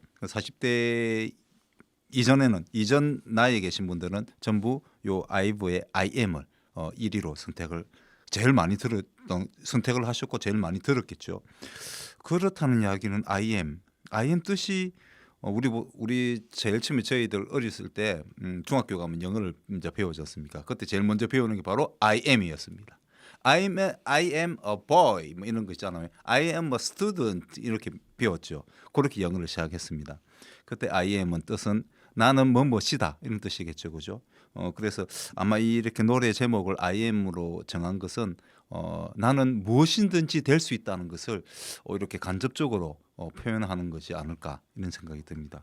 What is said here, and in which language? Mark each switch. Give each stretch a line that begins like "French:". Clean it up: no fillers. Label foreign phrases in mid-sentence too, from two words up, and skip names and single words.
Korean: 40대 이전 나이에 계신 분들은 전부 요 아이브의 I am을 1위로 선택을 하셨고 제일 많이 들었겠죠. 그렇다는 이야기는 I am I am 뜻이 우리 제일 처음에 저희들 어렸을 때 중학교 가면 영어를 이제 배우지 않습니까? 그때 제일 먼저 배우는 게 바로 I am이었습니다.
English: I am a boy
Korean: 뭐 이런 거 있잖아요.
English: I am a student
Korean: 이렇게 배웠죠. 그렇게 영어를 시작했습니다. 그때 I am은 뜻은 나는 뭐뭐시다 이런 뜻이겠죠, 그죠? 그래서 아마 이렇게 노래 제목을 I am으로 정한 것은 나는 무엇이든지 될 수 있다는 것을 이렇게 간접적으로 표현하는 것이 아닐까 이런 생각이 듭니다.